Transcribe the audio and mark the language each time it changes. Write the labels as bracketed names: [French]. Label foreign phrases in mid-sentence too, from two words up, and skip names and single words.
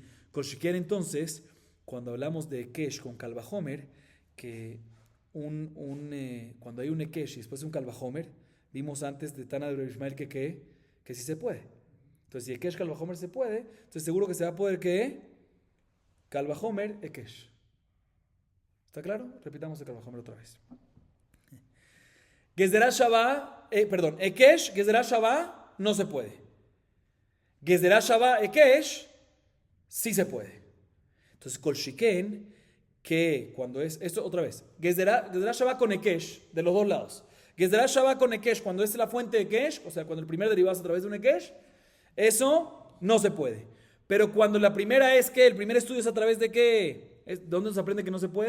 [Spanish] Kolshiker, entonces, cuando hablamos de Ekesh con Kalvahomer, que cuando hay un Ekesh y después un Kalvahomer, vimos antes de Tana de Ishmael que sí se puede. Entonces, si Ekesh Kalvahomer se puede, entonces seguro que se va a poder que Kalvahomer Ekesh. ¿Está claro? Repitamos el Kalvahomer otra vez. Gezerá Shabá, Ekesh, Gezerá Shabá no se puede. Gezerá Shabá, Ekesh, sí se puede. Entonces, [Aramaic] כל שכן, [Spanish] que cuando es, esto otra vez, Gezerá Shabá con Ekesh, de los dos lados. Gezerá Shabá con Ekesh, cuando es la fuente de Ekesh, o sea, cuando el primer derivado es a través de un Ekesh, eso no se puede. Pero cuando la primera es que el primer estudio es a través de qué, ¿de dónde se aprende que no se puede?